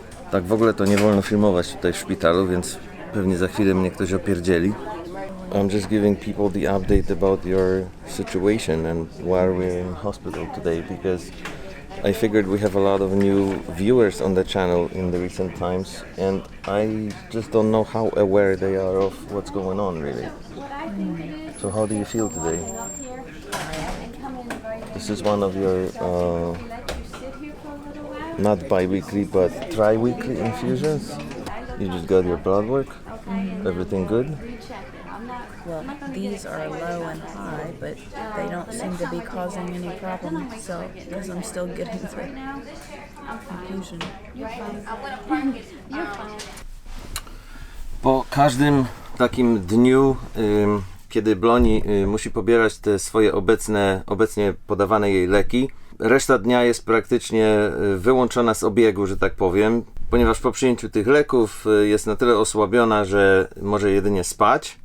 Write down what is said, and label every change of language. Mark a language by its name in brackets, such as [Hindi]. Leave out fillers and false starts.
[Polish] Tak w ogóle to nie wolno filmować tutaj w szpitalu, więc pewnie za chwilę mnie ktoś opierdzieli. [English] I'm just giving people the update about your situation and why we're in hospital today, because I figured we have a lot of new viewers on the channel in the recent times, and I just don't know how aware they are of what's going on really. So how do you feel today? This is one of your not bi-weekly but tri-weekly infusions. You just got your blood work. Everything good? Well, these are low and high, but they don't seem to be causing any problem, so because I'm still getting the infusion. [Polish] Po każdym takim dniu, kiedy Bloni musi pobierać te swoje obecnie podawane jej leki, reszta dnia jest praktycznie wyłączona z obiegu, że tak powiem, ponieważ po przyjęciu tych leków jest na tyle osłabiona, że może jedynie spać.